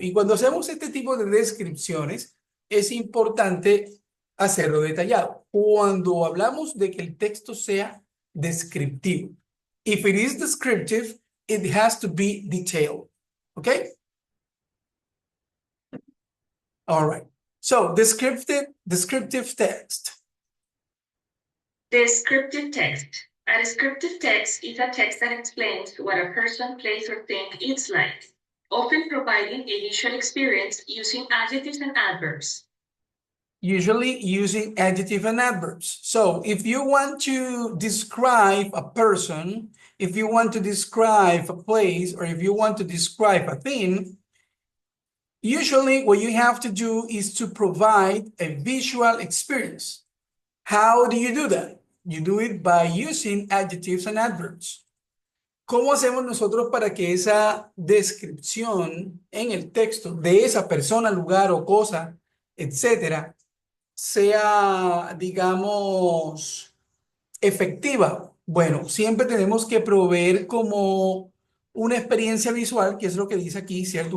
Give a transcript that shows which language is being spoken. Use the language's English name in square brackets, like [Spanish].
[Spanish] Y cuando hacemos este tipo de descripciones, es importante hacerlo detallado. Cuando hablamos de que el texto sea descriptivo. [English] If it is descriptive, it has to be detailed. Okay? All right. So, descriptive text. Descriptive text. A descriptive text is a text that explains what a person, place, or thing is like, often providing a visual experience using adjectives and adverbs. Usually using adjective and adverbs. So if you want to describe a person, if you want to describe a place, or if you want to describe a thing, usually what you have to do is to provide a visual experience. How do you do that? You do it by using adjectives and adverbs. [Spanish] ¿Cómo hacemos nosotros para que esa descripción en el texto de esa persona, lugar o cosa, etcétera, sea, digamos, efectiva? Bueno, siempre tenemos que proveer como una experiencia visual, que es lo que dice aquí, ¿cierto?